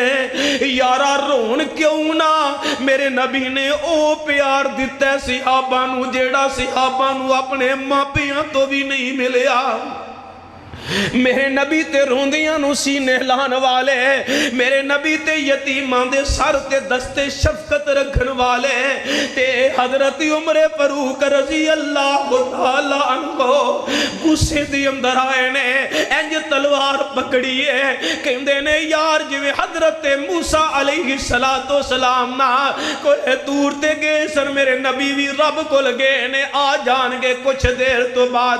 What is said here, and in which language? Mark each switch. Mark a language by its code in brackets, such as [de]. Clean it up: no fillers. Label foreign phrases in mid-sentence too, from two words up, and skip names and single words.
[pa] یارا رون کیوں نہ، میرے نبی نے او پیار دتا صحابہ نوں جیہڑا صحابہ نوں اپنے ماپیاں توں بھی نہیں ملیا. میرے نبی تے روندیاں نوں سینے لان والے، میرے نبی تے یتیماں دے سر تے دست شفقت رکھن والے. تے حضرت عمر فاروق [ar] رضي الله تعالى عنه [pa] غصے دے اندر آئے نے، اینج تلوار پکڑی ہے، کہندے نے یار جویں حضرت موسیٰ [ar] عليه الصلاة والسلام [pa] نہ کوئی دور تے گئے سن، میرے نبی بھی رب کول گئے نے، آ جانڑگے کجھ دیر توں بعد.